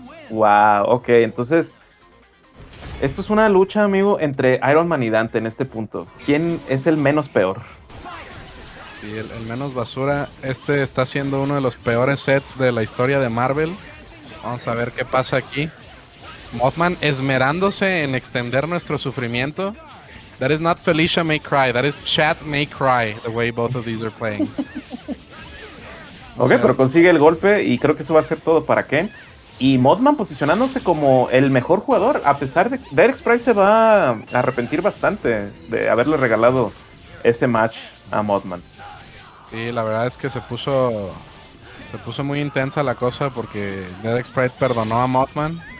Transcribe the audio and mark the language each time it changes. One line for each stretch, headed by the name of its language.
Spanish: Wow, ok, entonces esto es una lucha, amigo, entre Iron Man y Dante en este punto. ¿Quién es el menos peor? Sí, el menos basura. Este está siendo uno de los peores sets de la historia de Marvel. Vamos a ver qué pasa aquí. MOTHMAN esmerándose en extender nuestro sufrimiento.
English: That is not Felicia may cry, that is chat may cry, the way both of these are playing.
Spanish: Ok, pero consigue el golpe y creo que eso va a ser todo para Ken. Y MOTHMAN posicionándose como el mejor jugador, a pesar de que Derek Sprite se va a arrepentir bastante de haberle regalado ese match a MOTHMAN. Sí, la verdad es que se puso muy intensa la cosa porque Derek Sprite perdonó a MOTHMAN.